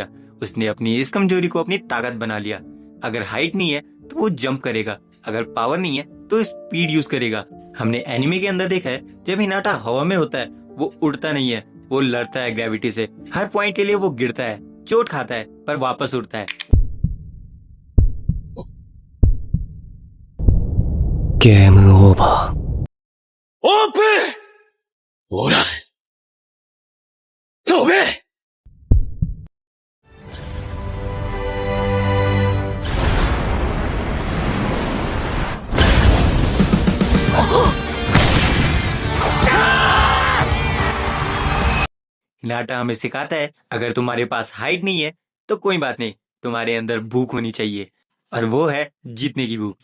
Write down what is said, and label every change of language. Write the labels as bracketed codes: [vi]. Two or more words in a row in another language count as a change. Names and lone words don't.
[hi] उसने अपनी इस कमजोरी को अपनी ताकत बना लिया। अगर हाइट नहीं है तो वो जंप करेगा, अगर पावर नहीं है तो स्पीड यूज करेगा। हमने एनिमे के अंदर देखा है, जब हिनाटा हवा में होता है वो उड़ता नहीं है, वो लड़ता है ग्रेविटी से। हर पॉइंट के लिए वो गिरता है, चोट खाता है, पर वापस उड़ता है। [en] Game over. Open! [ja] ほら、飛べ! [hi] हिनाटा हमें सिखाता है अगर तुम्हारे पास हाइट नहीं है तो कोई बात नहीं, तुम्हारे अंदर भूख होनी चाहिए, और वो है जीतने की भूख।